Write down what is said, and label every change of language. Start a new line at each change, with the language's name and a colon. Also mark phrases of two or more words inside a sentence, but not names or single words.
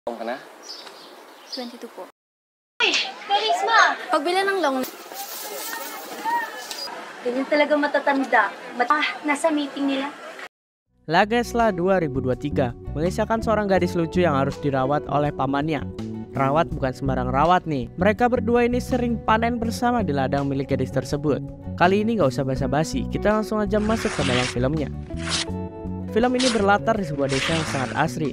Filipino: Ka na? 22 po. Uy, Karisma! Pagbili ng long. Ganyan talaga matatanda. Nasa meeting nila.
Indonesian: Lagesla 2023 mengisahkan seorang gadis lucu yang harus dirawat oleh pamannya. Rawat bukan sembarang rawat nih. Mereka berdua ini sering panen bersama di ladang milik gadis tersebut. Kali ini gak usah basa-basi, kita langsung aja masuk ke dalam filmnya. Film ini berlatar di sebuah desa yang sangat asri.